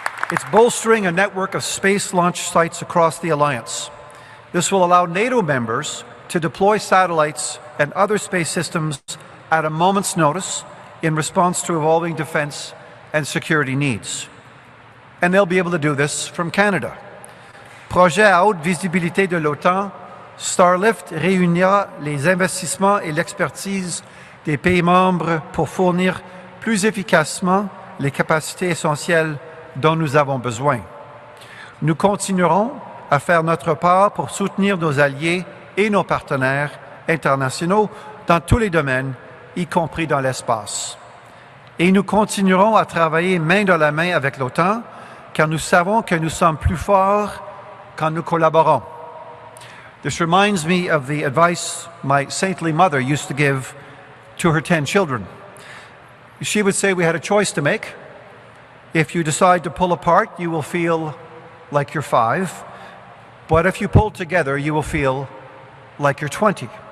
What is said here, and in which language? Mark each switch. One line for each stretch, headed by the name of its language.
English: It's bolstering a network of space launch sites across the Alliance. This will allow NATO members to deploy satellites and other space systems at a moment's notice in response to evolving defense and security needs. And they'll be able to do this from Canada.
French: Projet à haute visibilité de l'OTAN, Starlift réunira les investissements et l'expertise des pays membres pour fournir plus efficacement les capacités essentielles dont nous avons besoin. Nous continuerons à faire notre part pour soutenir nos alliés et nos partenaires internationaux dans tous les domaines, y compris dans l'espace. Et nous continuerons à travailler main dans la main avec l'OTAN, car nous savons que nous sommes plus forts quand nous collaborons.
English: This reminds me of the advice my saintly mother used to give to her 10 children. She would say we had a choice to make. If you decide to pull apart, you will feel like you're 5. But if you pull together, you will feel like you're 20.